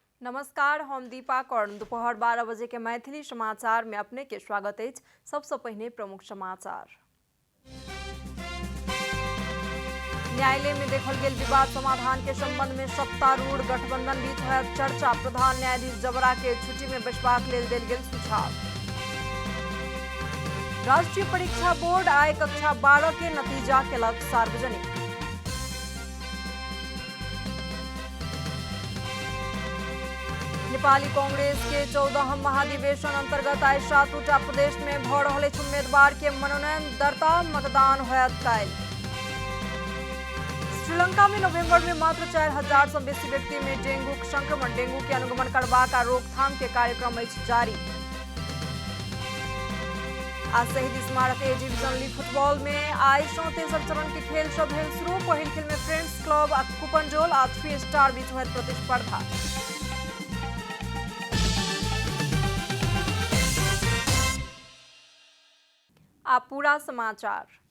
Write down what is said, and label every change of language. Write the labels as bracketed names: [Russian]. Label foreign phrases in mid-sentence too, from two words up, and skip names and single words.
[Maithili] नमस्कार, हम दीपा कर्ण। दोपहर 12 बजे के मैथिली समाचार में अपने के स्वागत है। सबसे पहले प्रमुख समाचार। न्यायालय में देखल गेल विवाद समाधान के संबंध में सत्तारूढ़ गठबंधन बीच होयत चर्चा। प्रधान न्यायाधीश जबरा के छुट्टी में बैसबाक लेल देल गेल सुझाव। राष्ट्रीय परीक्षा बोर्ड आय कक्षा 12 के नतीजा केलक सार्वजनिक। नेपाली कांग्रेस के 14 महाधिवेशन अंतर्गत आइ 7टा प्रदेश में भ रहल अछि उम्मीदवार के मनोनयन दर्ता। मतदान होयत काल्हि। श्रीलंका में नवंबर में मात्र 4000 से बेसी व्यक्ति में डेंगू संक्रमण। डेंगू के अनुगमन करबाक आ रोकथाम के कार्यक्रम अछि जारी। आज शहीद स्मारक ए डिवीजन लीग फुटबॉल में आइ तेसर चरण के खेल सब भेल शुरू। पहिल खेल में फ्रेंड्स क्लब आ कुपनजोल आ 3 स्टार बीच होयत प्रतिस्पर्धा। आप पूरा समाचार।